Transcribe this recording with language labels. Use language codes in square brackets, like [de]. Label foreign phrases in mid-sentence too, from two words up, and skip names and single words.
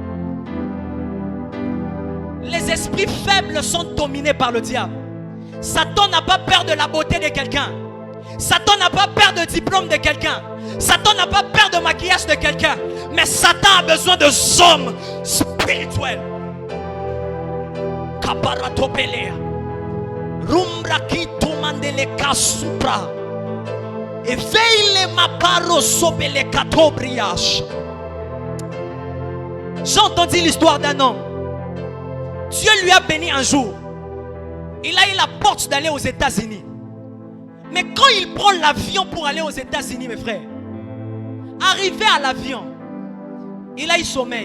[fr] Les esprits faibles sont dominés par le diable. Satan n'a pas peur de la beauté de quelqu'un. Satan n'a pas peur de diplôme de quelqu'un. Satan n'a pas peur de maquillage de quelqu'un. Mais Satan a besoin de hommes spirituels. Kabaratopelea. Rumbraki tomandele kasupra. Et veille ma paro sobele katobriash. J'ai entendu l'histoire d'un homme. Dieu lui a béni un jour. Il a eu la porte d'aller aux États-Unis. Mais quand il prend l'avion pour aller aux États-Unis, mes frères, arrivé à l'avion, il a eu sommeil.